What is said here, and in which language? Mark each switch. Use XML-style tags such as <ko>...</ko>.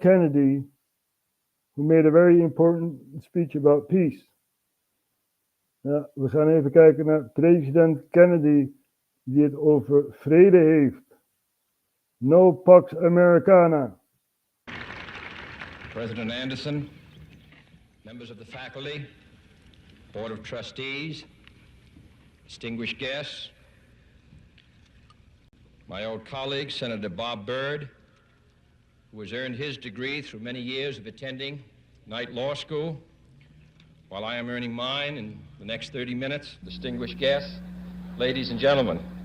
<en>Kennedy, who made a very important speech about peace.</en> <nl>Ja, we gaan even kijken naar president Kennedy, die het over vrede heeft.</nl> <en>No Pax Americana. President Anderson, members of the faculty, Board of Trustees, distinguished guests, my old colleague, Senator Bob Byrd, who has earned his degree through many years of attending Knight Law School, while I am earning mine in the next 30 minutes, distinguished guests, ladies and gentlemen.</en>